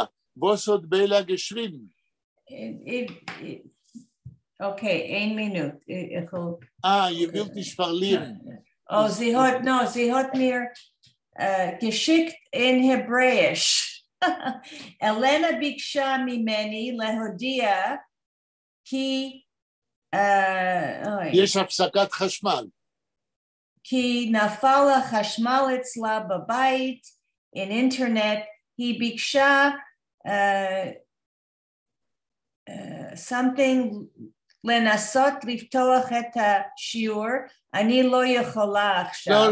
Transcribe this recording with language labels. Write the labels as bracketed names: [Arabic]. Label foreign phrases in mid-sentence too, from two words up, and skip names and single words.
[German] Was hat Bella geschrieben? Okay, 1 Minute. Ihr wollt dich verlieren. Oh, sie hat mir geschickt in Hebräisch. [Hebrew] Elena ביקשה ממני להודיע כי יש הפסקת חשמל. כי נפל החשמל אצלה בבית, in אינטרנט, היא ביקשה something לנסות לפתוח את השיעור, אני לא יכולה עכשיו.